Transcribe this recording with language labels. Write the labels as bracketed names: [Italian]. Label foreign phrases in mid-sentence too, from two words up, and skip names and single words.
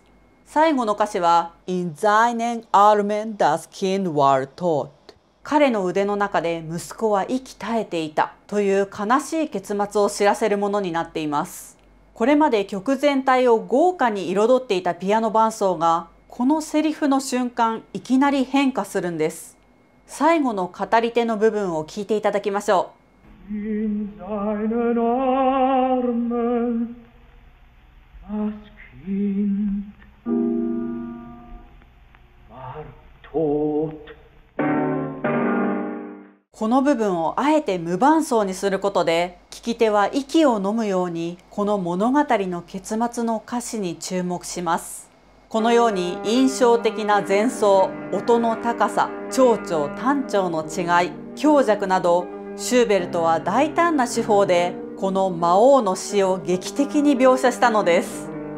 [Japanese] 最後の歌詞は [German] In seinen Armen das Kind war tot。 [Japanese] 彼の腕の中で息子は息絶えていたという悲しい結末を知らせるものになっています。これまで曲全体を豪華に彩っていたピアノ伴奏がこのセリフの瞬間いきなり変化するんです。最後の語り手の部分を聞いていただきましょう。 [German] In seinen Armen das Kind war tot。 [Japanese] この部分をあえて無伴奏にすることで聞き手は息を飲むようにこの物語の結末の歌詞に注目します。このように印象的な前奏、音の高さ、長調短調の違い、強弱などシューベルトは大胆な手法でこの魔王の死を劇的に描写したのです。